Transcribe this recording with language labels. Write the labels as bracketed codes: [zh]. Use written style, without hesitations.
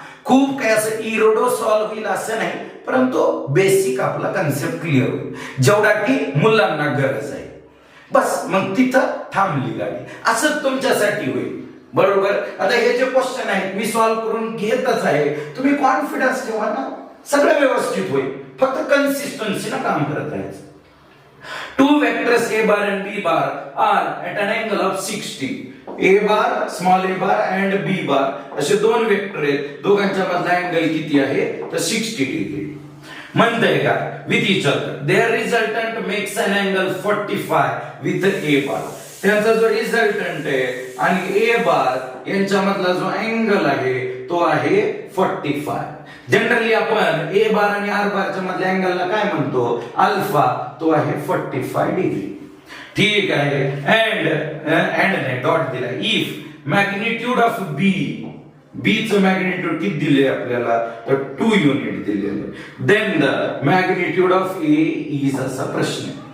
[mr] खूप काही असं इरोडो सॉल्व्ह होईल असं नाही, परंतु बेसिक आपला कन्सेप्ट क्लिअर होईल, जेवढा की मुलांना गरज आहे. बस मग तिथं थांबली गाडी. असं तुमच्यासाठी होईल. बरोबर. आता हे जे क्वेश्चन आहेत मी सॉल्व्ह करून घेतच आहे, तुम्ही कॉन्फिडन्स ठेवा ना, सगळं व्यवस्थित होईल. फक्त कन्सिस्टन्सीनं काम करत राहायचं. [en] Two vectors A bar and B bar are at an angle of 60. [mr] A bar, small a bar and B bar असे दोन वेक्टर आहेत, दोघांच्या मधला अँगल किती आहे, तर 60 डिग्री. म्हणतंय का, [en] with each other their resultant makes an angle 45 with A bar. [mr] त्यांचा जो रिझल्टंट आहे आणि A bar यांच्या मधला जो अँगल आहे तो आहे 45. जनरली आपण A बार आणि R बारच्या मधल्या अँगलला काय म्हणतो, अल्फा, तो आहे 45 डिग्री. ठीक आहे, अँड ने डॉट दिला. इफ मॅग्निट्यूड ऑफ B चं मॅग्निट्यूड किती दिले आपल्याला, तर 2 युनिट दिलेले, [en] then the magnitude of A is [mr] असा प्रश्न.